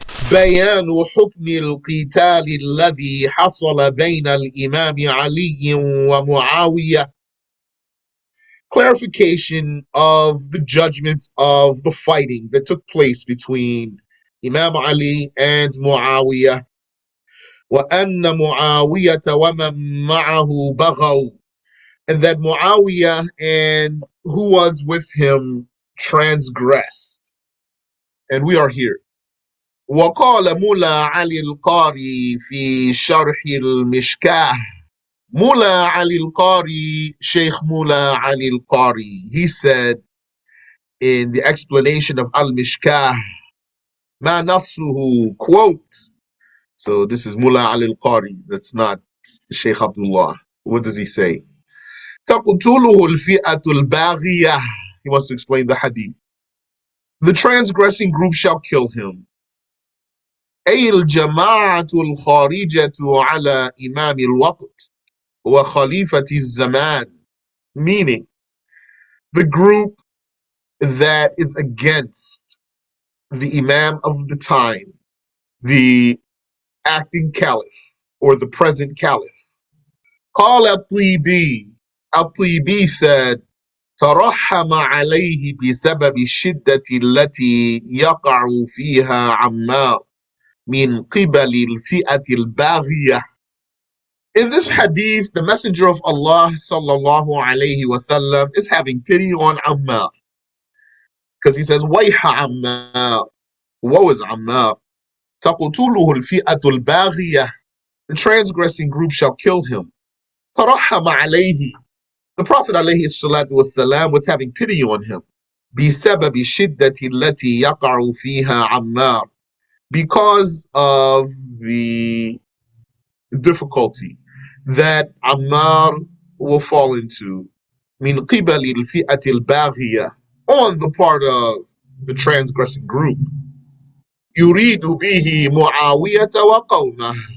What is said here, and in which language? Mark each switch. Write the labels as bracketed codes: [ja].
[ar] بيان حكم القتال الذي حصل بين الإمام علي ومعاوية. [en] Clarification of the judgments of the fighting that took place between Imam Ali and Muawiyah. [ar] وأن معاوية ومن معه بغوا, [en] and that Muawiyah and who was with him transgressed. And we are here. [ar] وقال ملا علي القاري في شرح المشكاه. [en] Mula Ali al-Qari, Sheikh Mula Ali al-Qari, he said in the explanation of Al-Mishkah, Ma Nasuhu, quote. So this is Mula Ali al-Qari, that's not Sheikh Abdullah. What does he say? [ar] تقتله الفئة الباغية. [en] He wants to explain the hadith. The transgressing group shall kill him. [ar] أي الجماعة الخارجة على إمام الوقت وخليفة الزمان. [en] Meaning, the group that is against the Imam of the time, the acting caliph or the present caliph. [ar] قال الطيبي, الطيبي [en] said, [ar] ترحم عليه بسبب الشدة التي يقع فيها عمار من قبل الفئة الباغية. [en] In this hadith, the Messenger of Allah sallallahu alayhi wasallam is having pity on Ammar, because he says, [ar] Wayha Ammar, [en] woe is Ammar. [ar] تقتله الفئة الباغية. [en] The transgressing group shall kill him. [ar] ترحم عليه. [en] The Prophet alayhi salatu wasalam was having pity on him. [ar] بسبب الشدة التي يقع فيها عمار. [en] Because of the difficulty that Ammar will fall into. [ar] من قبل الفئة الباغية. [en] On the part of the transgressing group. [ar] يريد به معاوية وقومه.